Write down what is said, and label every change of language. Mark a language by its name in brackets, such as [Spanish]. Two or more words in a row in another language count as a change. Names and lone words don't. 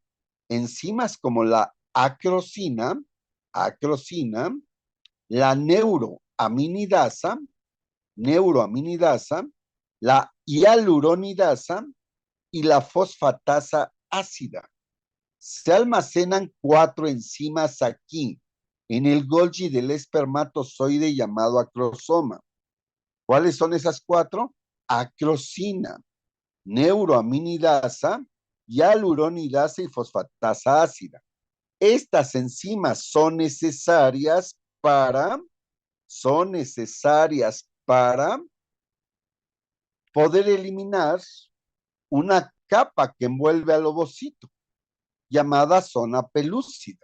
[Spanish] Enzimas como la acrosina, la neuroaminidasa, la hialuronidasa y la fosfatasa ácida. Se almacenan 4 enzimas aquí, en el Golgi del espermatozoide llamado acrosoma. ¿Cuáles son esas 4? Acrosina, neuroaminidasa, hialuronidasa y fosfatasa ácida. Estas enzimas son necesarias para poder eliminar una capa que envuelve al ovocito, llamada zona pelúcida.